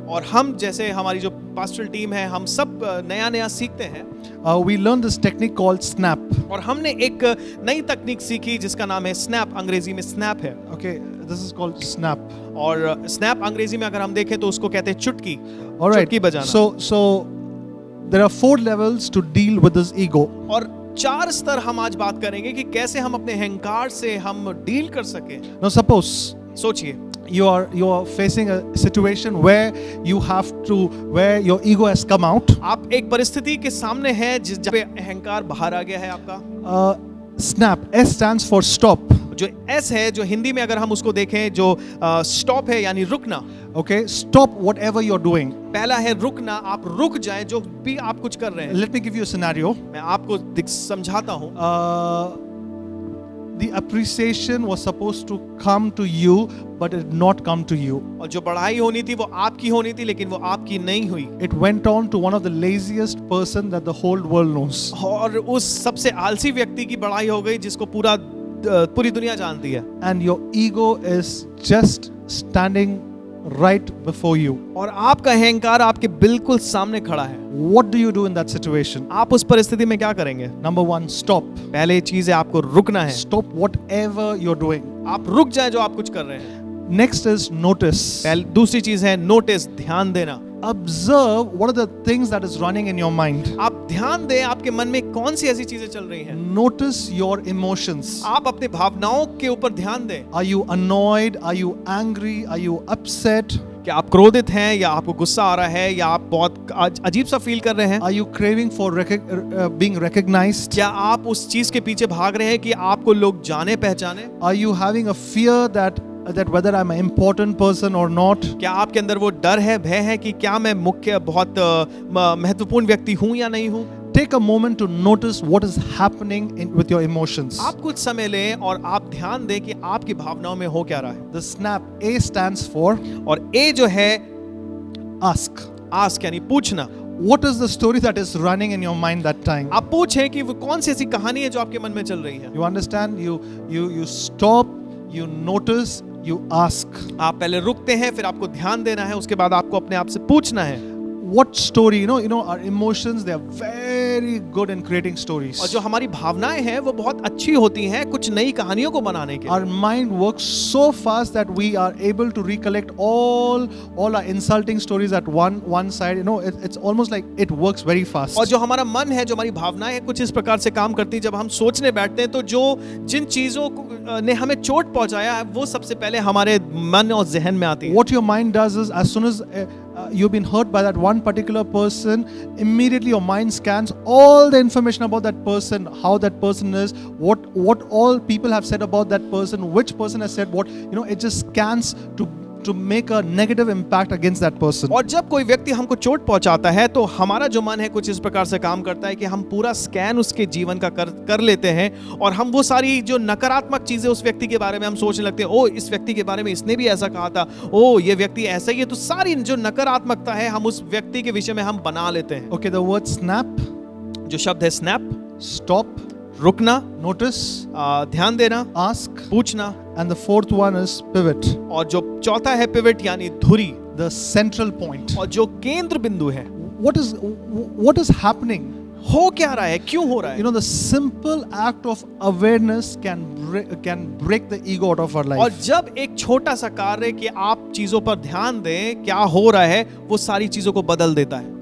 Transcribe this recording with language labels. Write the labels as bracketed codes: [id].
[hi] और हम जैसे हमारी जो पास्टरल टीम है, हम सब नया सीखते हैं। [en] We learned this technique called snap. [hi] और हमने एक नई तकनीक सीखी जिसका नाम है स्नैप, अंग्रेजी में स्नैप है। [en] Okay, this is called snap. [hi] और स्नैप अंग्रेजी में अगर हम देखें तो उसको कहते हैं चुटकी। [en] All right. [hi] चुटकी बजाना। [en] So there are 4 levels to deal with this ego. [hi] और 4 स्तर हम आज बात करेंगे कि कैसे हम अपने अहंकार से हम डील कर सके। [en] Now suppose [hi] सोचिए, [en] you are facing a situation where where your ego has come out. [hi] आप एक परिस्थिति के सामने हैं जहाँ पे अहंकार बाहर आ गया है आपका। [en] Snap. S stands for stop. [hi] जो एस है, जो हिंदी में अगर हम उसको देखें, जो स्टॉप है यानी रुकना। [en] Okay, stop whatever you're doing. [hi] पहला है रुकना, आप रुक जाएं जो भी आप कुछ कर रहे हैं। [en] Let me give you a scenario. [hi] मैं आपको समझाता हूँ। [en] The appreciation was supposed to come to you, but it did not come to you. [hi] और जो बढ़ाई होनी थी वो आपकी होनी थी, लेकिन वो आपकी नहीं हुई। [en] It went on to one of the laziest person that the whole world knows. [hi] और उस सबसे आलसी व्यक्ति की बढ़ाई हो गई जिसको पूरी दुनिया जानती है। [en] And your ego is just standing right before you. [hi] और आपका अहंकार आपके बिल्कुल सामने खड़ा है, [en] What do you do in that situation? [hi] आप उस परिस्थिति में क्या करेंगे? [en] Number one, stop. [hi] पहले चीज है आपको रुकना है, [en] Stop whatever you're doing. [hi] आप रुक जाए जो आप कुछ कर रहे हैं। [en] Next is notice. [hi] दूसरी चीज है नोटिस, ध्यान देना। [en] Observe what are the things that is running in your mind. [hi] आप ध्यान दें आपके मन में कौन सी ऐसी चीजें चल रही हैं। [en] Notice your emotions. [hi] आप अपने भावनाओं के ऊपर ध्यान दें। [en] Are you annoyed? Are you angry? Are you upset? [hi] क्या आप क्रोधित हैं, या आपको गुस्सा आ रहा है, या आप बहुत अजीब सा फील कर रहे हैं? [en] Are you craving for being recognized? [hi] क्या आप उस चीज के पीछे भाग रहे हैं कि आपको लोग जाने पहचाने? [en] Are you having a fear that whether I'm an important person or not? [hi] क्या आपके अंदर वो डर है, भय है कि क्या मैं मुख्य बहुत महत्वपूर्ण व्यक्ति हूं या नहीं हूं? [en] Take a moment to notice what is happening with your emotions. [hi] आप कुछ समय लें और आप ध्यान दें कि आपकी भावनाओं में हो क्या रहा है। [en] The snap A stands for [hi] और ए जो है [en] ask. [hi] आस्क यानी पूछना। [en] What is the story that is running in your mind that time? [hi] आप पूछें कि वो कौन सी ऐसी कहानी है जो आपके मन में चल रही है। [en] You understand? You stop, you notice, you ask. [hi] आप पहले रुकते हैं, फिर आपको ध्यान देना है, उसके बाद आपको अपने आप से पूछना है। [en] What story? You know, our emotions, they are very good in creating stories. [hi] और जो हमारी भावनाएं हैं वो बहुत अच्छी होती हैं कुछ नई कहानियों को बनाने के लिए। [en] Our mind works so fast that we are able to recollect all our insulting stories at one side. You know, it's almost like it works very fast. [hi] और जो हमारा मन है, जो हमारी भावनाएं हैं, कुछ इस प्रकार से काम करती हैं। जब हम सोचने बैठते हैं तो जिन चीजों ने हमें चोट पहुंचाया है वो सबसे पहले हमारे मन और जहन में आती है। [en] What your mind does is, as soon as you've been hurt by that one particular person, immediately your mind scans all the information about that person, how that person is, what all people have said about that person, which person has said what. You know, it just scans to make a negative impact against that person. [hi] और जब कोई व्यक्ति हमको चोट पहुंचाता है तो हमारा जो मन है कुछ इस प्रकार से काम करता है कि हम पूरा स्कैन उसके जीवन का कर लेते हैं, और हम वो सारी जो नकारात्मक चीजें उस व्यक्ति के बारे में हम सोचने लगते हैं। ओ, इस व्यक्ति के बारे में इसने भी ऐसा कहा था, ओ ये व्यक्ति ऐसा ही है। तो सारी जो नकारात्मकता है हम उस व्यक्ति के विषय में हम बना लेते हैं। [en] Okay, the word snap, [hi] जो शब्द है स्नैप, [en] stop, [hi] रुकना, [en] notice, [hi] ध्यान देना, [en] ask, [hi] पूछना, [en] and the fourth one is pivot, [hi] और जो चौथा है पिवट यानी धुरी, [en] the central point. [hi] और जो केंद्र बिंदु है। [en] What is happening? [hi] हो क्या रहा है, क्यों हो रहा है? [en] You know, the simple act of awareness can break the ego out of our [hi] और [en] life. [hi] जब एक छोटा सा कार्य कि आप चीजों पर ध्यान दें, क्या हो रहा है, वो सारी चीजों को बदल देता है।